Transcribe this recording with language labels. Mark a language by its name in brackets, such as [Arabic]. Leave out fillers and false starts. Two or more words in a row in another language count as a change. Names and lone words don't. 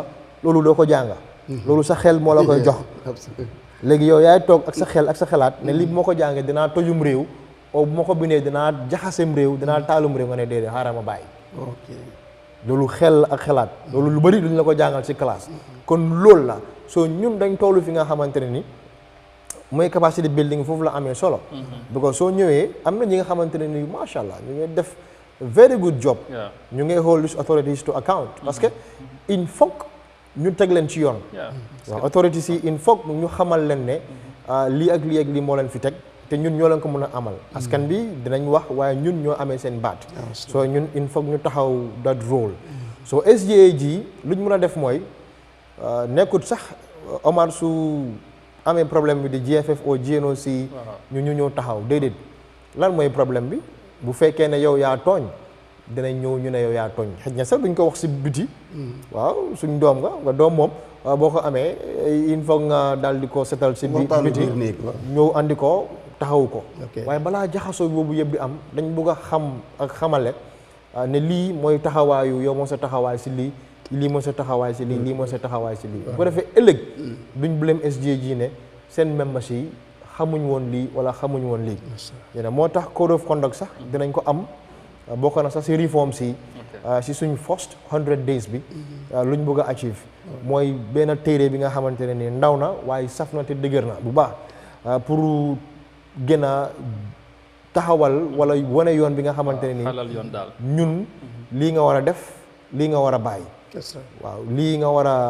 [Wolof] loolu doo ko jànga loolu sa xel moo la koy jox léegi yow yaay toog ak sa xel ak sa xalaat ne lii bu ma ko jàngee dinaa tojum réew o bu ma ko bindee dinaa jaxasem réew dinaa taalum réew nga ne déedéet xaaral ma bàyyi loolu xel ak xalaat loolu lu bëri duñ la ko jàngal ci classe kon loolu la soo ñun dañ tollu fi nga xamante ne ni mooy [English] capacity building [Wolof] foofu la amee solo because soo ñëwee am na ñi nga xamante ne ni [Arabic] ما شاء الله [Wolof] ñu ngi def [English] very good job [Wolof] ñu ngi [English] hold these authorities to account [French] parce que il faut [Wolof] ñu teg leen ci yoon waaw autorité si [French] il faut [Wolof] ñu xamal leen ne lii ak lii moo leen fi teg te ñun ñoo leen ko mën a amal askan bi dinañ wax waaye ñun ñoo amee seen baat so ñun il faut ñu taxaw [English] that role [Wolof] so SGAG luñ mën a def mooy nekkut sax Omar su amee problème bi di GFF ou GNOC ñu ñëw taxaw déedéet lan mooy problème bi bu fekkee ne yow yaa tooñ dinañ ñëw ñu ne yow yaa tooñ xëj na sax duñ ko wax si biti waaw suñ doom nga doom moom boo ko amee [French] il faut [Wolof] nga daal di ko setal si biti ñëw andi ko taxawu ko waaye balaa jaxasoo boobu yëpp di am dañ bëgg a xam ak xamale ne lii mooy taxawaayu yow moo sa taxawaay si lii moo sa taxawaay si lii moo sa taxawaay si lii bu ko defee ëllëg duñ blame SGAG ne seen membres yi xamuñ woon lii wala xamuñ woon lii yéen moo tax [English] code of [Wolof] conduct sax dinañ ko am bokk na sax si reform si suñ [English] first 100 days [Wolof] bi luñ bëgg a achieve mooy benn téere bi nga xamante ne ni ndaw na waaye saf na te dëgër na bu baax pour gën a taxawal wala wane yoon bi nga xamante ne ni ñun lii nga war a def lii nga war a bàyyi waaw lii nga war a